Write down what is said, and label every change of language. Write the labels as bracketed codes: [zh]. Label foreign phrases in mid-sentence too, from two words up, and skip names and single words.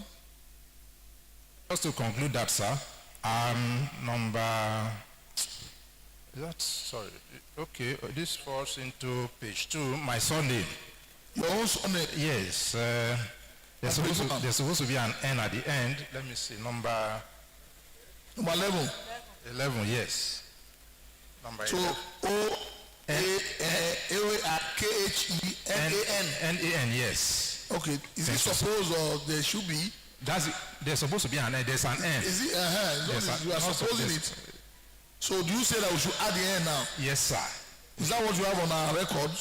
[en] Just to conclude that, sir, okay, this falls into page 2, my surname. Your own surname? Yes, there's supposed to be an N at the end. Let me see, number 11. 11, yes. Number so 11. O-A-K-H-E-N-A-N. N-A-N, yes. Okay, is it supposed or there should be? There's supposed to be an N, there's an N. Is it? Yes, you are supposing it. So do you say that we should add the N now? Yes, sir. Is that what you have on our records?